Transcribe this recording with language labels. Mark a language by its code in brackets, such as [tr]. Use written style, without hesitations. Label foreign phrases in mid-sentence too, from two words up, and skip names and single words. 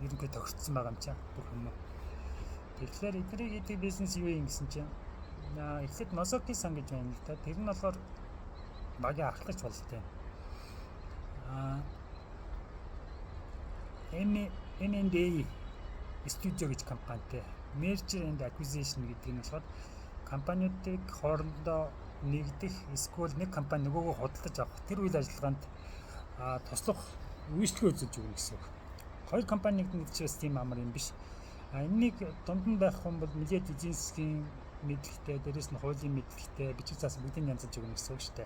[mn] Ерөнхийдөө тохирцсон байгаа юм чаа бүх юм. Тэгэхээр эдний хийдэг бизнес юу юм гэсэн чинь эхлээд Носоки сан гэж байна л да. Тэр нь болохоор багийн ахлагч болтой. M&A студио гэж компанитай [en] merger and acquisition [mn] гэдэг нь болохоор компаниудыг хоорондоо нэгдэх эсвэл нэг компани нөгөөгөө худалдаж авах тэр үйл ажиллагаанд туслах үйлчлэгээ үзүүлж өгнө гэсэн үг. Хоёр компани нэгдчихээс тийм амар юм биш. Энийг дунд нь байх хүн бол нэлээд эдийн засгийн мэдлэгтэй, дээрээс нь хуулийн мэдлэгтэй, бичиг заасан бүгдийг янзалж өгнө гэсэн үг шүү дээ.